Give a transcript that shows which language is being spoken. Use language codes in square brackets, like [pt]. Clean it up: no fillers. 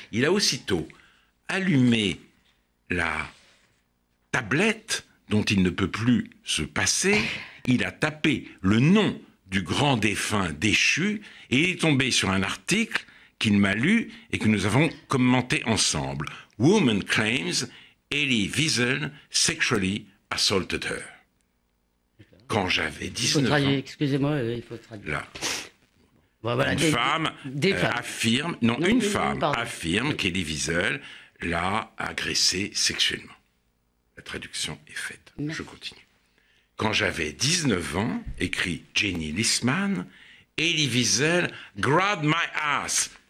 [fr] Il a aussitôt allumé la tablette dont il ne peut plus se passer. Il a tapé le nom du grand défunt déchu et il est tombé sur un article qu'il m'a lu et que nous avons commenté ensemble. [en] Woman claims Elie Wiesel sexually assaulted her. [fr] Quand j'avais 19 ans... Excusez-moi, il faut traduire. Là. Bon, voilà, Une femme affirme... Non, une femme affirme qu'Elie Wiesel l'a agressée sexuellement. La traduction est faite. Merci. Je continue. Quand j'avais 19 ans, écrit Jenny Lissman, [en] Elie Wiesel grabbed my ass.